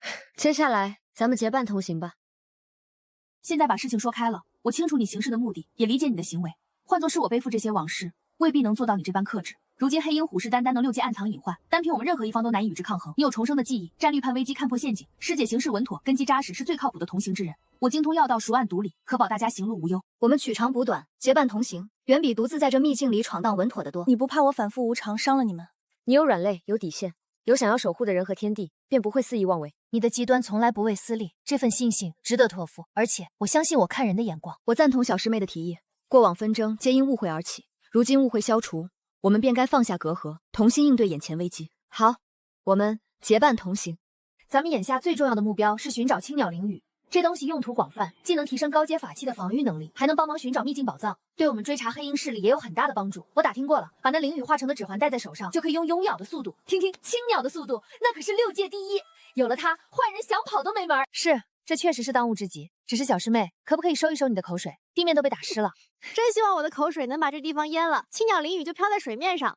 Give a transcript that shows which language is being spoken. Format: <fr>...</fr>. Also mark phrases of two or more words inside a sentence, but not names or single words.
<zh>接下来咱們結伴同行吧。現在把事情說開了，我清楚你行事的目的，也理解你的行為。換作是我背負這些往事，未必能做到你這般克制。如今黑鷹虎视眈眈，能六界暗藏隱患，單憑我們任何一方都難以與之抗衡。你有重生的技藝，战略判危機，看破陷阱，師姐行事穩妥，根基扎實，是最靠譜的同行之人。我精通要道，熟諳毒理，可保大家行路無憂。我們取長補短，結伴同行，遠比獨自在這秘境裡闖蕩穩妥得多。你不怕我反復無常，傷了你們？你有軟肋，有底線，有想要守護的人和天地，便不會肆意妄為。你的極端從來不為私利，這份信性值得托付。而且我相信我看人的眼光。我贊同小師妹的提議，過往紛爭皆因誤會而起，如今誤會消除，我們便該放下隔阂，同心應對眼前危機。好，我們結伴同行。咱們眼下最重要的目標是尋找青鳥靈羽，這東西用途廣泛，既能提升高階法器的防禦能力，還能幫忙尋找秘境寶藏，对我們追查黑鹰勢力也有很大的幫助。我打听過了，把那灵羽化成的指環戴在手上，就可以用拥鸟的速度，听听青鳥的速度，那可是6界第一。有了它，坏人想跑都沒门。是，这確實是當務之急。只是小師妹，可不可以收一收你的口水？地面都被打濕了。真希望我的口水能把這地方淹了，青鳥靈羽就飄在水面上。</zh>